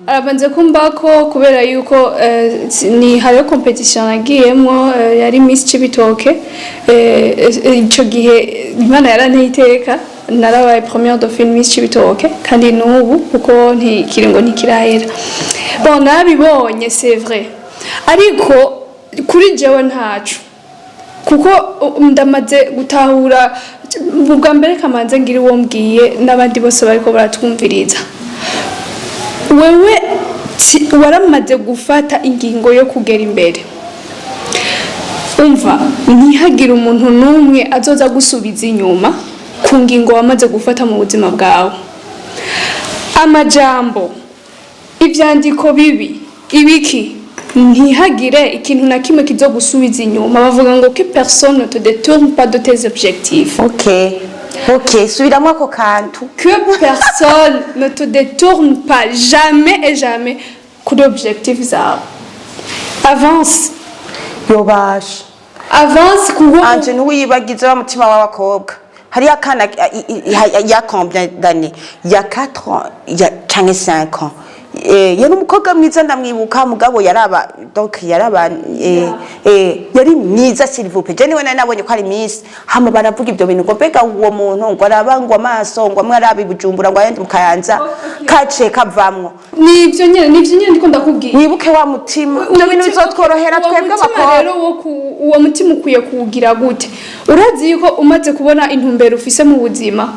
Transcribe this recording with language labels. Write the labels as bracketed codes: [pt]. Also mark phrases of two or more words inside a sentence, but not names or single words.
[rn] arabanze kumbako kubera yuko ni hariyo competition nagiyemwo yari Miss Cibitoke ico gihe Imana yaranteye iteka narabaye [fr] première dauphine [rn] Miss Cibitoke kandi n'ubu kuko ntikiringo ntikirahera bon nabibonye [fr] c'est vrai [rn] ariko kuri jewe ntacu kuko ndamaze gutahura ubwa mbere kamanze ngira uwo mbwiye n'abandi bose bariko baratwumviriza wewe waramaze gufata ingingo yo kugera imbere umva ntihagire umuntu n'umwe azoza gusubiza inyuma ku ngingo wamaze gufata mu buzima bwawe amajambo ivyandiko bibi ibiki ntihagire ikintu na kimwe kizo gusubiza inyuma bavuga ngo [fr] que personne ne te détourne pas de tes objectifs. [rn] Ok, subiramo ako kantu. [fr] Que personne ne te détourne pas jamais et jamais [rn] kuri objectifs zawe. [fr] Avance. [rn] Yobasha. Avance kuko anje ntiwiyibagize wa mutima w'abakobwa. Hari akana ya [fr] combien d'années? Il y a 4 ans, il y a 5 ans. [rn] Yari umukobwa mwiza ndamwibuka mugabo yaraba donc yaraba yari mwiza [fr] s'il vous plaît. [rn] Jeni wena nabonye ko ari Miss hama baravuga ibyo bintu ngo mbega uwo muntu ngo arabangwa amaso ngo mwarabi bujumbura ngo ayandi mukayanza kace kavamwo. Nivyo nyene ndiko ndakubwiye. Wibuke wa mutima. Ibyo bintu bizotworohera twebwe abakobwa. Rero uwo mutima ukuye kugira gute? Urazi yuko umaze kubona intumbero ufise mu buzima.